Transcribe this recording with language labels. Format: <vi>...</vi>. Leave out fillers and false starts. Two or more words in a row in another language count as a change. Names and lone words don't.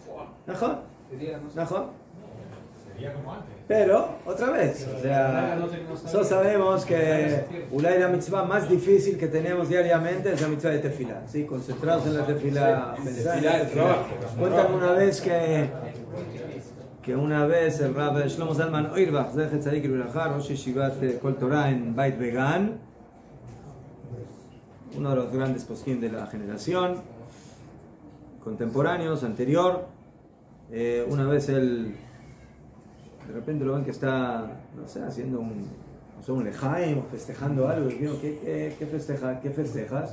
<es>Sería como antes. Pero, otra vez, o sea, nosotros sabemos que la mitzvah más difícil que tenemos diariamente es la mitzvah de tefilá, ¿sí? Concentrados en la tefilá, pensar en la tefilá. Cuentan una vez que una vez el Rab Shlomo Zalman Auerbach,</es> <he>זכר צדיק לברכה, ראש ישיבת קול תורה</he> <es>en Beit Vegan, uno de los grandes poskim de la generación, contemporáneos, anterior, una vez él de repente lo ven que está, no sé, haciendo un lejaim o festejando algo. Y digo, ¿qué festejas?</es>